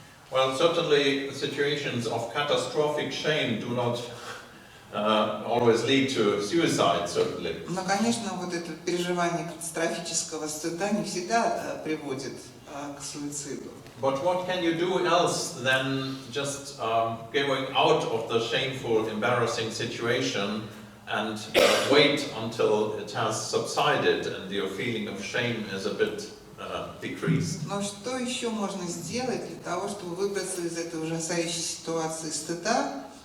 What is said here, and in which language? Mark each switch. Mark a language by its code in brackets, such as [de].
[en] Well, certainly situations of catastrophic shame do not always lead to suicide, certainly. [ru] Но, конечно, вот это переживание катастрофического стыда не всегда приводит к суициду. [en] But what can you do else than just going out of the shameful, embarrassing situation and wait until it has subsided and your feeling of shame is a bit decreased? [ru] Но что еще можно сделать для того, чтобы выбраться из этой ужасающей ситуации стыда?